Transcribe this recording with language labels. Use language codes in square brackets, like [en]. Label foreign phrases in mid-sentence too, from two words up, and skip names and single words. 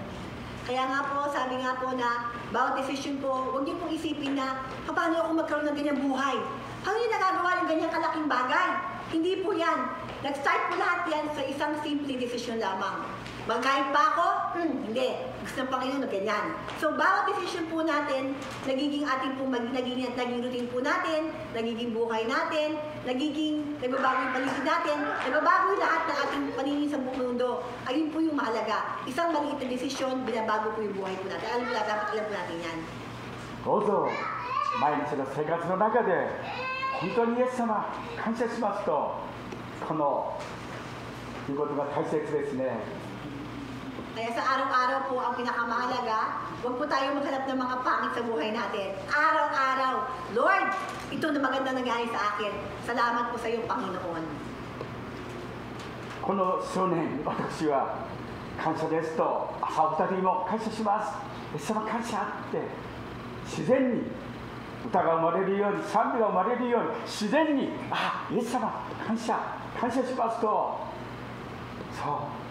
[tl] Kaya nga po, sabi nga po na bawat desisyon po, huwag niyo pong isipin na paano ako magkaroon ng ganyang buhay. Paano niyo nagagawa yung ganyang kalaking bagay? Hindi po yan. Nag-start po lahat yan sa isang simple desisyon lamang. Magkahit ba ako? Hindi. Gusto ng Panginoon na ganyan. So, bawat desisyon po natin, nagiging ating po, naging routine po natin, nagiging buhay natin, nagbabago yung paligid natin, nagbabago yung lahat ng ating paningin sa buong mundo. Ayun po yung mahalaga. Isang maliit na desisyon, binabago po yung buhay po natin. Dapat alam po natin yan. [ja] どうぞ毎日の生活の中で本当にイエス様感謝しますと、このいうことが大切ですね。 [tl] Kaya sa araw-araw po ang pinakamahalaga, huwag po tayo maghanap ng mga pangit sa buhay natin. Araw-araw, Lord, ito na maganda nangyari sa akin. Salamat po sa iyo, Panginoon. [ja] この数年、私は感謝ですと、朝お二人にも感謝します。イエス様感謝って、自然に歌が生まれるように、賛美が生まれるように、自然に、あ、イエス様感謝、感謝しますと、そう。